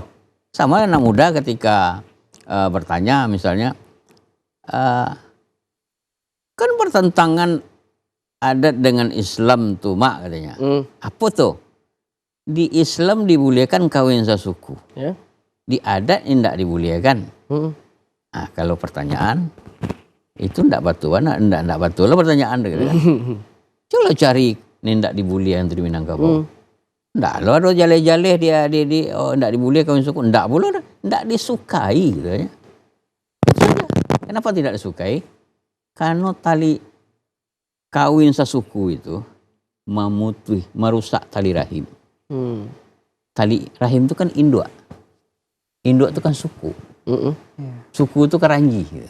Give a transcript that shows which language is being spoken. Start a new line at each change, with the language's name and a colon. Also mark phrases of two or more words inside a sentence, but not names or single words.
Indonesian: Sama anak muda ketika bertanya misalnya, kan bertentangan adat dengan Islam tuh Mak katanya. Apa tuh? Di Islam dibolehkan kawin sasuku. Ya. Di adat tidak dibolehkan. Nah, kalau pertanyaan itu ndak batuan, ndak betul lah pertanyaan gitu kan. Coba cari ndak dibolehkan itu di Minangkabau.
Minangkabau: Ndak lo ada jale-jale dia ndak dibolehkan kawin suku, ndak boleh, ndak disukai gitu ya.
Indonesian: Kenapa tidak disukai? Karena tali kawin sasuku itu merusak tali rahim. Tali rahim itu kan induk. Induk itu kan suku. Suku itu keranji gitu.